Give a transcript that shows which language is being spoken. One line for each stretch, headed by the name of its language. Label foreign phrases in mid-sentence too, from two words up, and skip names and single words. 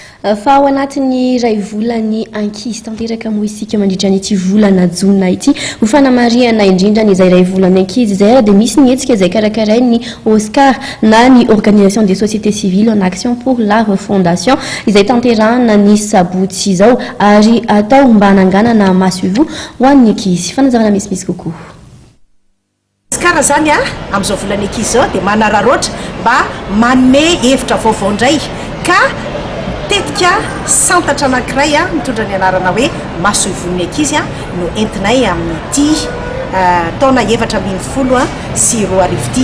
Malagasy: fa ao anatin'ny ray volany ankizy tanteraka moa isika mandritra n'ity volana jona ity ho fanamariana indrindra n'izay ray volany ankizy izay ary dia misy ny hetsika izay karakaray ny Oscar na ny
French: organisation des sociétés civiles en action pour la refondation
Malagasy: izay tanterahana ny sabotsy izao ary atao mba hananganana masoivo ho an'ny ankizy fanazarana misimisy kokoa. Kara zany am'izao volana ankizy zao dia manararoatra mba manome hevitra vaovao indray ka tetika santatra anankiray mitondra ny anarana hoe masoivon'ny ankizy no entinay amin'ity taona efatra ambin'ny folo sy roa arivo ity.